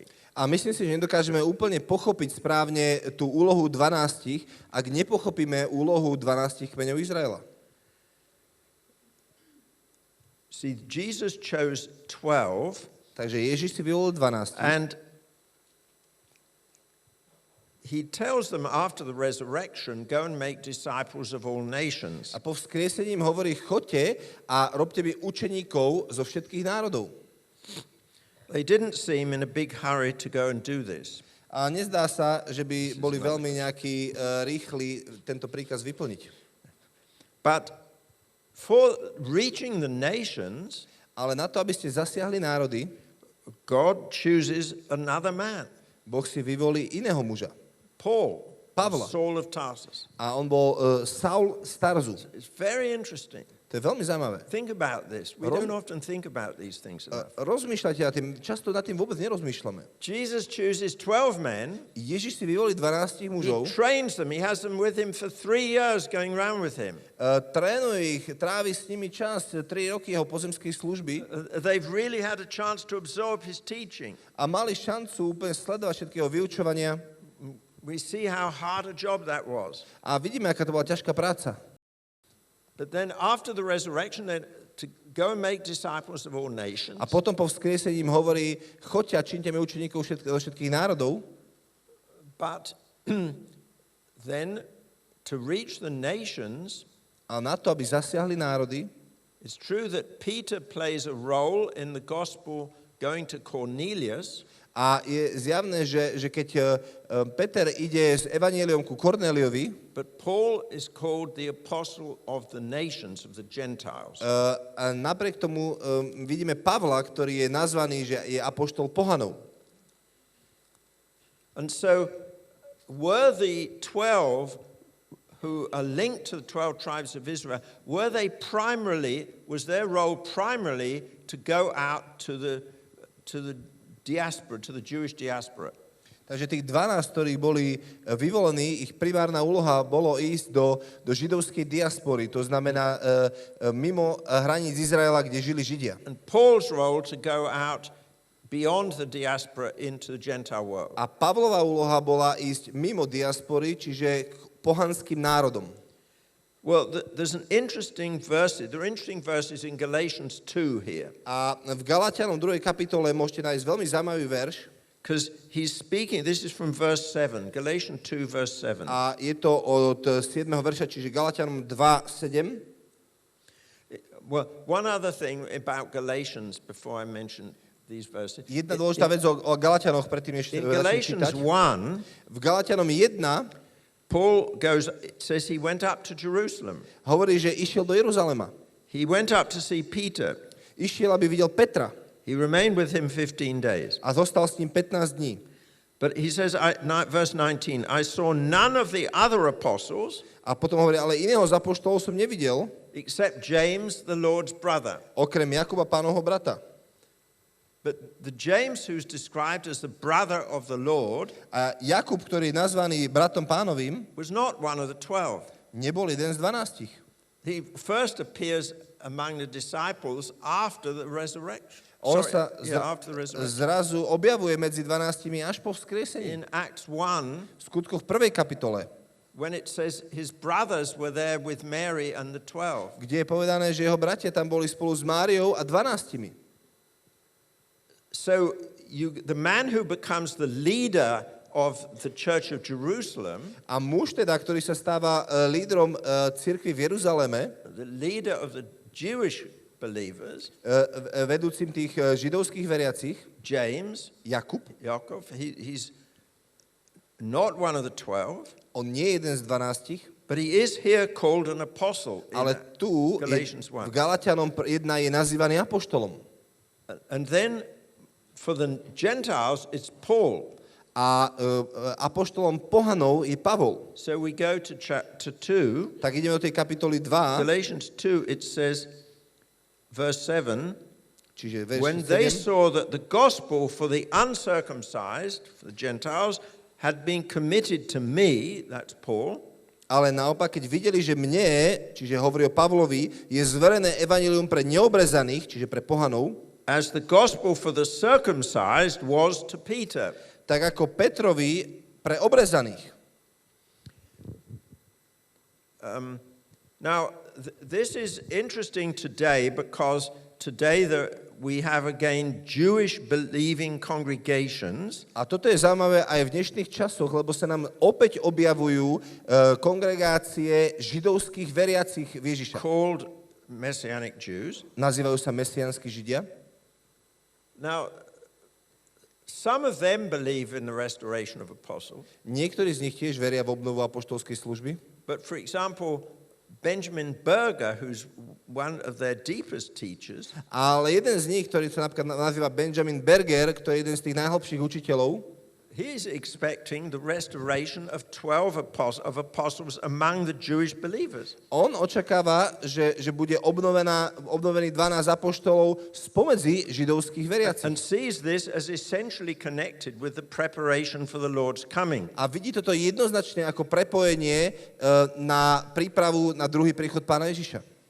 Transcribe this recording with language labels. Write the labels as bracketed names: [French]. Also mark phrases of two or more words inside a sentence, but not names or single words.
[Slovak] A myslím si, že nedokážeme úplne pochopiť správne tú úlohu 12, ak nepochopíme úlohu 12 kmeňov Izraela. [English] See, Jesus chose 12, [Slovak] Takže Ježiš si vyvolil 12. [English] and he tells them after the resurrection, go and make disciples of all nations. [Slovak] A po vzkriesení im hovorí, choďte a robte mi učeníkov zo všetkých národov. [English] They didn't seem in a big hurry to go and do this. [Slovak] A nezdá sa, že by boli veľmi nejakí rýchli tento príkaz vyplniť. [English] But for reaching the nations, [Slovak] Ale na to, aby ste zasiahli národy, [English] God chooses another man, [Slovak] Boh si vyvolí iného muža. [English] Paul, [Slovak] Pavla. [English] Saul of Tarsus. [Slovak] A on bol Saul z Tarzu. [English] It's very interesting. [Slovak] To je veľmi zaujímavé. [English] Think about this. We don't often think about these things enough. [Slovak] Rozmýšľajte nad tým, často nad tým vôbec nerozmýšľame. [English] Jesus chooses 12 men. [Slovak] Ježiš si vyvolí 12 [English] He [Slovak] mužov, [English] trains them. He has them with him for 3 years going around with him. [Slovak] trénuje ich, trávi s nimi čas, 3 roky jeho pozemskej služby [English] They've really had a chance to absorb his teaching. [Slovak] a mali šancu úplne sledovať všetkého vyučovania. [English] We see how hard a job that was. [Slovak] A vidíme, aká to bola ťažká práca. [English] But then after the resurrection, then to go and make disciples of all nations. [Slovak] A potom po vzkriesení im hovorí, choďte a čiňte mi učeníkov zo všetkých národov. [English] But then to reach the nations, [Slovak] A na to, aby zasiahli národy, [English] it's true that Peter plays a role in the gospel going to Cornelius. [Slovak] a je zjavné, že keď Peter ide s evanjeliom ku Kornéliovi, [English] But Paul is called the apostle of the nations, of the Gentiles. [Slovak] a napriek tomu vidíme Pavla, ktorý je nazvaný, že je apoštol pohanov. [English] And so were the 12 who are linked to the 12 tribes of Israel, was their role primarily to go out to the diaspora, to the Jewish diaspora? [Slovak] Takže tých 12, ktorí boli vyvolení, ich primárna úloha bolo ísť do židovskej diaspory, to znamená mimo hraníc Izraela, kde žili Židia. [English] And Paul's role to go out beyond the diaspora into the Gentile world. [Slovak] A Pavlova úloha bola ísť mimo diaspory, čiže k pohanským národom. [English] Well, there's an interesting verse. There are interesting verses in Galatians 2 here. [Slovak] A v Galatianom 2. kapitole môžete nájsť veľmi zaujímavý verš. [English] Because he's speaking, this is from verse 7, Galatians 2, verse 7. [Slovak] A je to od 7. verša, čiže Galatianom 2:7. [English] Well, one other thing about Galatians before I mention these verses. [Slovak] Jedna dôležitá vec o Galatianoch, predtým ešte začnem čítať. V Galatianom 1 [English] Paul goes, it says he went up to Jerusalem. [Slovak] hovorí, že išiel do Jeruzalema. [English] He went up to see Peter. [Slovak] Išiel, aby videl Petra. [English] He remained with him 15 days. [Slovak] A zostal s ním 15 dní. [English] But he says, verse 19, I saw none of the other apostles, [Slovak] A potom hovorí, ale iného z apoštolov som nevidel, [English] except James, the Lord's brother. [Slovak] okrem Jakuba, Pánovho brata. [English] But the James who's described as the brother of the Lord [Slovak] A Jakub, ktorý je nazvaný bratom Pánovým, [English] was not one of the 12. [Slovak] nebol jeden z 12. [English] He first appears among the disciples after the resurrection. [Slovak] On sa [English] After the resurrection. [Slovak] zrazu objavuje medzi 12 až po vzkriesení. [English] In Acts 1, [Slovak] V skutkoch 1. kapitole, [English] when it says his brothers were there with Mary and the 12. [Slovak] kde je povedané, že jeho bratia tam boli spolu s Máriou a 12. [English] So the man who becomes the leader of the Church of Jerusalem, [Slovak] A muž teda, ktorý sa stáva lídrom cirkvi v Jeruzaleme, [English] the leader of the Jewish believers, [Slovak] vedúcim tých židovských veriacich, [English] James, [Slovak] Jakub, [English] Jacob, he's not one of the 12, [Slovak] on nie je jeden z 12, [English] but he is here called an apostle in [Slovak] ale tu [English] Galatians [Slovak] v [English] 1. [Slovak] Galatianom 1 je nazývaný apoštolom. [English] And then for the Gentiles, it's Paul. [Slovak] A apoštolom pohanov je Pavol. [English] So we go to chapter 2. [Slovak] Tak ideme do tej kapitoly 2, [English] Galatians 2, it says, verse 7, [Slovak] čiže verš [English] when they [Slovak] 7. [English] saw that the gospel for the uncircumcised, for the Gentiles, had been committed to me, that's Paul, [Slovak] Ale naopak, keď videli, že mne, čiže hovorí o Pavlovi, je zverené evanjelium pre neobrezaných, čiže pre pohanov, [English] as the gospel for the circumcised was to Peter. [Slovak] tak ako Petrovi pre obrezaných. [English] Now, this is interesting today because today we have again Jewish believing congregations. [Slovak] A toto je zaujímavé aj v dnešných časoch, lebo sa nám opäť objavujú kongregácie židovských veriacich v Ježiša. [English] Called Messianic Jews. [Slovak] Nazývajú sa mesiánsky Židia. [English] Now, some of them believe in the restoration of apostles. [Slovak] Niektorí z nich tiež veria v obnovu apoštolskej služby. [English] But for example, Benjamin Berger, who's one of their deepest teachers, [Slovak] Ale jeden z nich, ktorý sa napríklad nazýva Benjamin Berger, ktorý je jeden z tých najhlbších učiteľov, [English] he's expecting the restoration of 12 apostles among the Jewish believers. [Slovak] on očakáva, že bude obnovený 12 apoštolov spomedzi židovských veriacich. [English] And sees this as essentially connected with the preparation for the Lord's coming. [Slovak] A vidí toto jednoznačne ako prepojenie na prípravu na druhý príchod Pána Ježiša.